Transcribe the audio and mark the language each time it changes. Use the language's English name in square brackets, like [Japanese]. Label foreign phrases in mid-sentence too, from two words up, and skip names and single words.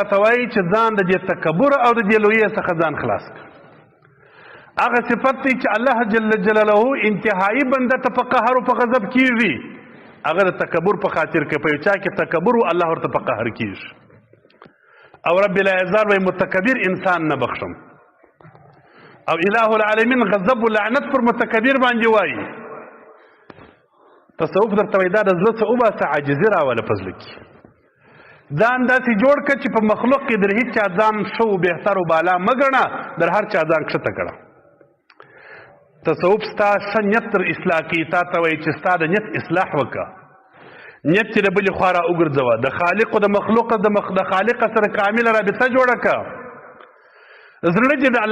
[Pashto] ته وایي چې ځان د دې تکبر او د دې لویۍ څخه ځان خلاص کړه هغه صفت دی چې [Arabic] الله جل جلاله [Pashto] انتهایی بنده ته په قهر او په غضب کیږي هغه د تکبر په خاطر کې په یو چا کې تکبر او الله ورته په قهر کیږي او [Arabic] رب العزت [Pashto] وایي متکبر انسان نه بخشم او [Arabic] اله العالمین [Pashto] غضب او لعنت پر متکبر باندې وایي تصوف درته وایي دا د زړه څه وباسه عاجزي راوله په زړه کې ځان داسې جوړ کړه چې په مخلوق کې در هیڅ چا ځان ښه و بهتر و بالا مه ګڼه در هر چا ځان ښکته کړه تصوف ستا ښه نیت تر اصلاح کوي تا ته وایي چې ستا د نیت اصلاح وکړه نیت چې د بلې خوا را وګرځوه د خالق او د مخلوق د خالق سره کامله رابطه جوړه کړه زړه دې د